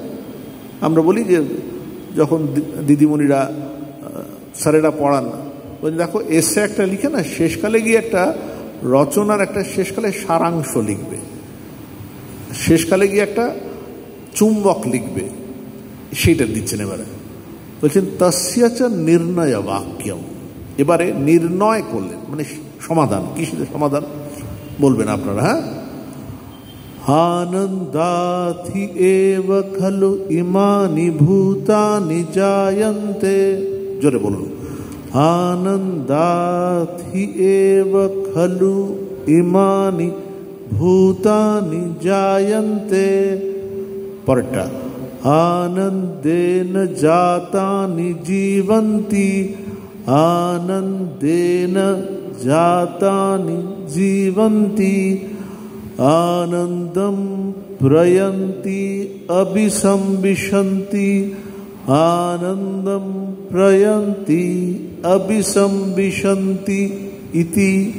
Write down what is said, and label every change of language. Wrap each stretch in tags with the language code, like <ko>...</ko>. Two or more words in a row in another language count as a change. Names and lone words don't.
<bn>আমরা বলি যে যখন দিদিমণিরা স্যারেরা পড়ান, বলছি দেখো এসে একটা লিখে না, শেষকালে গিয়ে একটা রচনার একটা শেষকালে সারাংশ লিখবে, শেষকালে গিয়ে একটা চুম্বক লিখবে, সেইটা দিচ্ছেন। এবারে বলছেন</bn> <sa>তস্যাচ নির্ণয় বাক্যম,</sa> <bn>এবারে নির্ণয় করলেন, মানে সমাধান। কিসের সমাধান বলবেন আপনারা? হ্যাঁ,</bn> <sa>আনন্দাথি এব খলু ইমানি ভূতানি জায়ন্তে।</sa> <bn>জোরে বলুন,</bn> <sa>আনন্দাথি এব খলু ইমানি ভূতানি জায়ন্তে। পরেরটা, আনন্দেন জাতানি জীবন্তি, আনন্দেন জাতানি জীবন্তি, আনন্দম প্রয়ন্তি অভিসম্বিশন্তি, আনন্দম প্রয়ন্তি অভিসম্বিশন্তি ইতি।</sa>